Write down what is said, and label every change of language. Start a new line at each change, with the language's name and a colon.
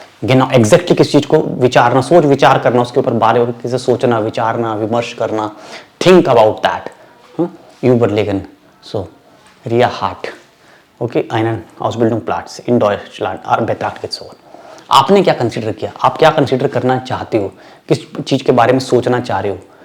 Hindi: genau exactly किस चीज को विचारना, सोच विचार करना, उसके ऊपर बारे में किसे सोचना, विचारना, विमर्श करना.
English: Think about that. Überlegen. So, Ria hat.
German: Okay, einen Ausbildungsplatz in Deutschland in Betracht gezogen.
Hindi: आपने क्या कंसीडर किया? आप क्या कंसीडर करना चाहते हो? किस चीज के बारे में सोचना चाह रहे हो?